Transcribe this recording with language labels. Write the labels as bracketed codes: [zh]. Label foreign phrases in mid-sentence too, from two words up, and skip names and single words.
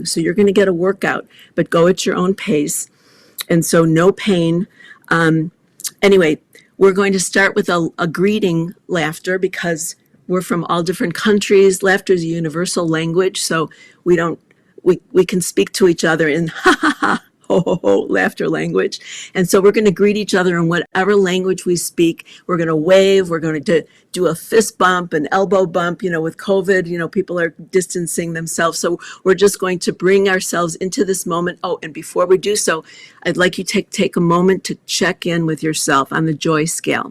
[en] So you're going to get a workout, but go at your own pace. And so no pain. Anyway, we're going to start with a greeting laughter, because we're from all different countries. Laughter is a universal language, so we can speak to each other in ha ha ha, ho ho ho, laughter language. And so we're going to greet each other in whatever language we speak. We're going to wave. We're going to do a fist bump, an elbow bump. With COVID, people are distancing themselves. So we're just going to bring ourselves into this moment. Oh, and before we do so, I'd like you to take a moment to check in with yourself on the joy scale.